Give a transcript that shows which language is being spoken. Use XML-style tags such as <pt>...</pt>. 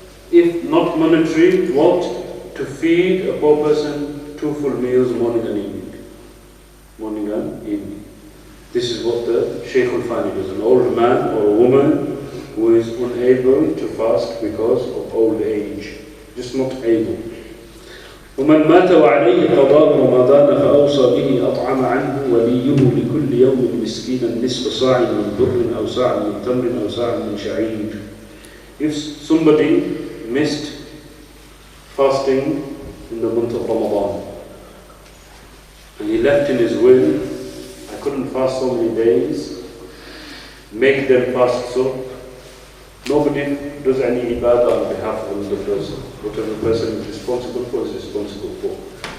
<en>If not monetary, what? To feed a poor person 2 full meals morning and evening. Morning and evening. This is what the Shaykh al-Fani does. An old man or a woman who is unable to fast because of old age. Just not able.</en> <ar>ومن مات وعليه قضاء رمضان فأوصى به أطعم عنه وليه لكل يوم مسكينا نصف صاع من بر أو صاع من تمر أو صاع من شعير.</ar> <en>If somebody missed fasting in the month of Ramadan and he left in his will, I couldn't fast so many days, make them fast so. Nobody does any ibadah on behalf of another person. Whatever the person is responsible for is responsible for.</en>